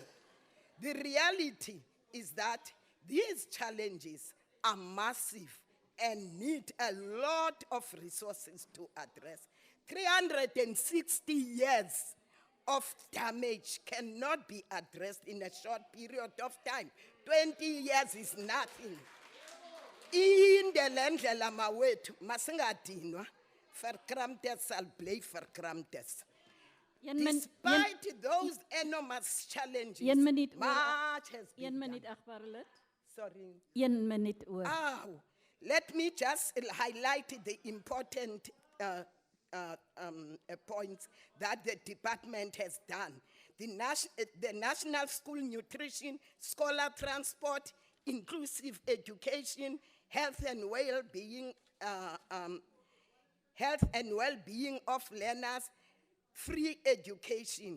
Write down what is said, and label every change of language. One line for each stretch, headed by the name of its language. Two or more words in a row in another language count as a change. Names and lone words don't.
English: The reality is that these challenges are massive and need a lot of resources to address. 360 years of damage cannot be addressed in a short period of time. 20 years is nothing. In the
Xhosa: lendlela mawethu masingadinwa
Afrikaans: verkramtes sal bly verkramtes.
English: Despite those enormous challenges, much has been done. Sorry.
Afrikaans: 1 minuut oor.
English: Let me just highlight the important points that the department has done. The National School Nutrition, Scholar Transport, Inclusive Education, Health and Well-being of learners, free education.